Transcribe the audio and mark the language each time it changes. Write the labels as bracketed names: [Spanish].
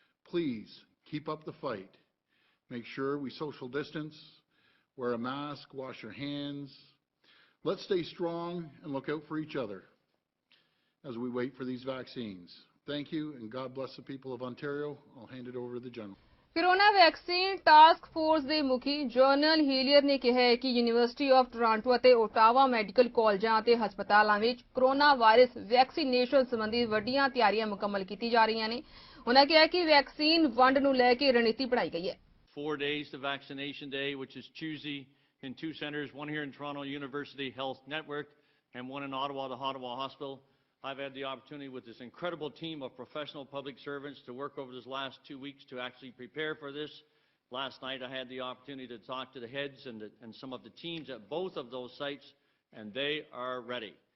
[English] Please keep up the fight. Make sure we social distance, wear a mask, wash your hands. Let's stay strong and look out for each other as we wait for these vaccines. Thank you, and God bless the people of Ontario. I'll hand it over to the General. [Punjabi] Corona vaccine task force ਦੇ ਮੁਖੀ general ਹੀਲੀਅਰ ਨੇ ਕਿਹਾ ਹੈ ਕਿ university of Toronto ਅਤੇ Ottawa medical ਕਾਲਜਾਂ ਅਤੇ ਹਸਪਤਾਲਾਂ ਵਿੱਚ ਕੋਰੋਨਾ ਵਾਇਰਸ ਵੈਕਸੀਨੇਸ਼ਨ ਸੰਬੰਧੀ ਵੱਡੀਆਂ ਤਿਆਰੀਆਂ ਮੁਕੰਮਲ ਕੀਤੀ ਜਾ ਰਹੀਆਂ ਨੇ। ਉਨ੍ਹਾਂ ਕਿਹਾ ਕਿ ਵੈਕਸੀਨ ਵੰਡ ਨੂੰ ਲੈ ਕੇ ਰਣਨੀਤੀ ਬਣਾਈ ਗਈ ਹੈ। [English] 4 days to vaccination day, which is Tuesday, in 2 centres, one here in Toronto University Health Network and one in Ottawa, the Ottawa Hospital. I've had the opportunity with this incredible team of professional public servants to work over this last 2 weeks to actually prepare for this. Last night I had the opportunity to talk to the heads and some of the teams at both of those sites, and they are ready.